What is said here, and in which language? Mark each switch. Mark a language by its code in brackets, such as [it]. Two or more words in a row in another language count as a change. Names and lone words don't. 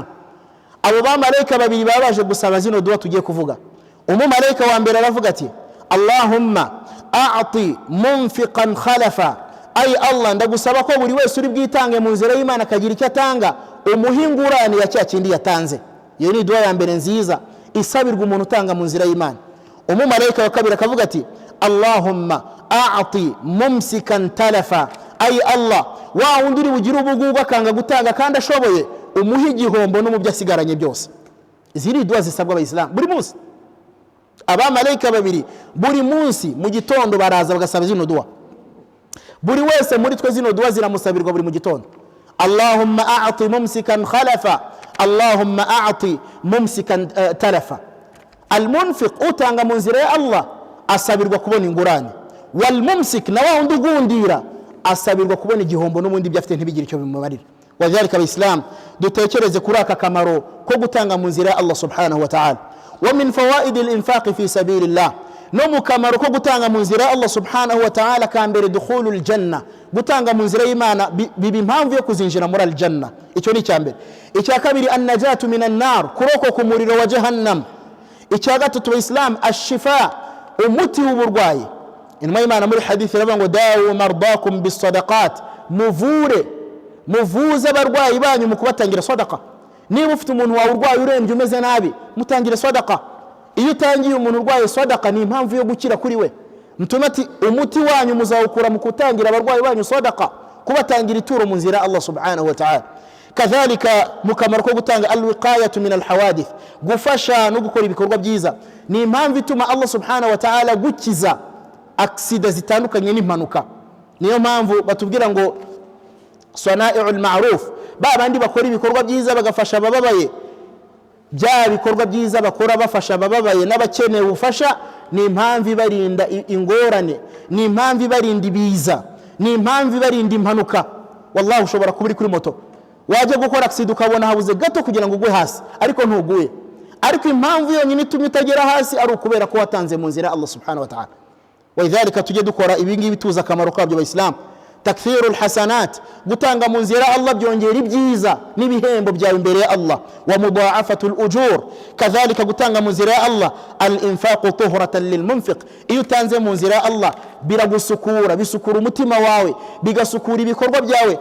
[rw] Abo ba malaika babiri babaje gusaba zino dua tugiye kuvuga. Umumalayika wa mbere aravuga ati [ar] Allahumma a'ti munfiqan khalafa, [rw] ay Allah ndagusaba ko buri wese uri bwitange mu nzira y'Imana akagira icyo atanga, umuhingurane ya cya kindi yatanze. Iyo ni dua ya mbere nziza isabirwa umuntu utanga mu nzira y'Imana. Umumalayika wa kabiri akavuga ati [ar] Allahumma a'ti mumsikan talafa, [rw] ay Allah wa wundi uri bugira ubugugu akanga gutanga kandi ashoboye, umuha igihombo no mu byo asigaranye byose. Izi ni dua zisabwa abayisilamu buri munsi. Abamalayika babiri buri munsi mu gitondo baraza bagasaba zino dua. Buri wese muri twe zino dua ziramusabirwa buri mu gitondo. [ar] اللهم أعط ممسكا خلفا اللهم أعط ممسكا تلفا. [rw] Al-munfiq utanga mu nzira ya Allah asabirwa kubona ingurane, [ar] wal mumsik [rw] na wa undi gundira asabirwa kubona igihombo n'ubundi byafite ntibigire icyo bimubarira. Wadhalika abayisilamu dutekereze kuri aka kamaro ko gutanga mu nzira ya [ar] Allah subhanahu wa ta'ala. ومن فوائد الإنفاق في سبيل الله, نمو كما ركو [rw] gutanga mu nzira [ar] الله سبحانه وتعالى kambere دخول الجنة, [rw] gutanga mu nzira y'Imana bibimpamvu yo kuzinjira muri aljanna. Icyo ni cyambere. Icya kabiri [ar] النجاة من النار, [rw] kuroko ku muriro wa jahannam. Icya gatatu Islam ash-shifa, umuti w'uburwayi. Inma y'Imana muri hadithi iravuga ngo [ar] dawu mardakum bis sadaqat, [rw] muvuze abarwayi banyu mu kubatangira sadaqa. Niba ufite umuntu wawe urwaye urembye umeze nabi, mutangire sadaqa. Iyo utangiye umuntu urwaye sadaqa ni impamvu yo gukira kuri we. Mtume ati umuti wanyu muzawukura mu kutangira abarwayi banyu sadaqa, kubatangira ituro mu nzira [ar] Allah subhanahu wa ta'ala. [rw] Kadhalika mukamaro ko gutanga [ar] alwiqayatu min alhawadith, [rw] gufasha no gukora ibikorwa byiza, ni impamvu ituma [ar] Allah subhanahu wa ta'ala [rw] gukiza aksida zitandukanye n'impanuka. Niyo mpamvu batubwira ngo [ar] sana'i'ul ma'ruf, [rw] babandi bakora ibikorwa byiza bagafasha abababaye, bya bikorwa byiza bakora bafasha abababaye n'abakeneye ubufasha, ni impamvu barinda ingorane, ni impamvu barinda ibiza, ni impamvu barinda impanuka. Wallahi ushobora kuba uri kuri moto wajya gukora accident ukabona habuze gato kugira ngo ugwe hasi, ariko ntuguye, ariko impamvu yonyine itumye utagera hasi ari ukubera ko watanze mu nzira [ar] Allah subhanahu wa ta'ala. [rw] Walidhalika tujye dukora ibingibi tuza akamaro kabyo abayisilamu. [ar] Takthirul hasanat, [rw] gutanga mu nzira Allah byongera ibyiza n'ibihembo byawe imbere ya Allah. [ar] Wa mudha'afatul ujur, [rw] kadhalika gutanga mu nzira ya Allah [ar] al-infaqu tuhratan lilmunfiq, [rw] iyo utanze mu nzira ya Allah biragusukura, bisukura umutima wawe, bigasukura ibikorwa byawe.